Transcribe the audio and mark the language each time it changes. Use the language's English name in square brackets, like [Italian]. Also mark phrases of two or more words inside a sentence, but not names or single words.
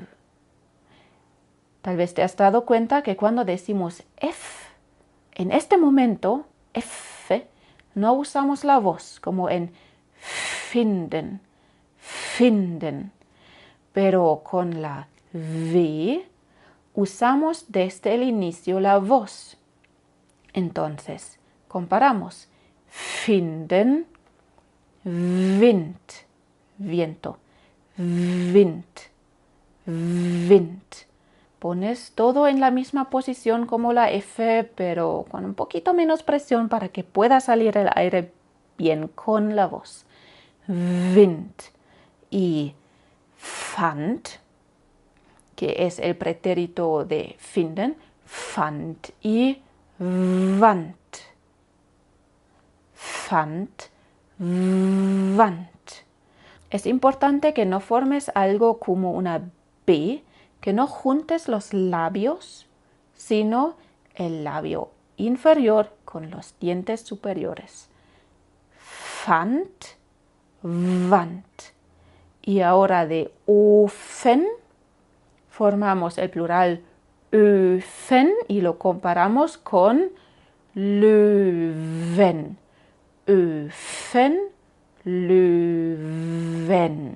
[Spanish] Tal vez te has dado cuenta que cuando decimos F, en este momento, F, no usamos la voz como en [German] finden, finden. [Spanish] Pero con la V usamos desde el inicio la voz. Entonces, comparamos. [German] Finden, Wind, viento. Wind, Wind. [Spanish] Pones todo en la misma posición como la F, pero con un poquito menos presión para que pueda salir el aire bien con la voz. Wind. Y fand, que es el pretérito de finden, fand y wand. [German] Fand, wand. [Spanish] Es importante que no formes algo como una B, que no juntes los labios, sino el labio inferior con los dientes superiores. [German] Fand, wand. [Spanish] Y ahora de Ofen formamos el plural Öfen y lo comparamos con Löwen. [German] Öfen, Löwen.